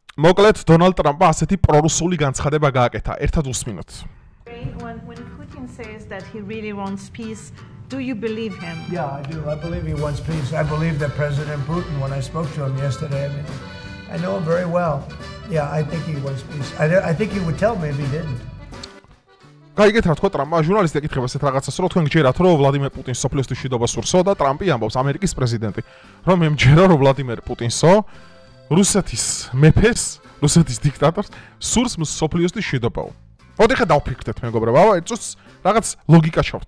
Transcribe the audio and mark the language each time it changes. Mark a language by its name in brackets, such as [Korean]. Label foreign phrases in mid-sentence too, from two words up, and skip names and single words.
[Georgian] მოკლედ დონალდ ტრამპმა ასეთი პრორუსული განცხადება გააკეთა. ერთად უსმინოთ. [English] When Putin says that he really wants peace, do you believe him? Yeah, I do. I believe he wants peace. I believe that President Putin, when I spoke to him yesterday, I know him very well. Yeah, I think he wants peace. I think he would tell me if he didn't. [Georgian] გაიგეთ რა თქვა ტრამპმა ჟურნალისტი ეკითხება ესეთ რაღაცას რომ თქვენ გჯერათ რომ ვლადიმერ პუტინს სოფლიოსთვის მშვიდობა სურსო და ტრამპი ამბობს ამერიკის პრეზიდენტი რომ მე მჯერა რომ ვლადიმერ პუტინსო რუსეთის მეფეს რუსეთის დიქტატორს სურს სოფლიოსთვის მშვიდობაო. ოდე ხა დავფიქრდეთ მეგობრებო, ეწოს რაღაც ლოგიკა ჩავხდოთ.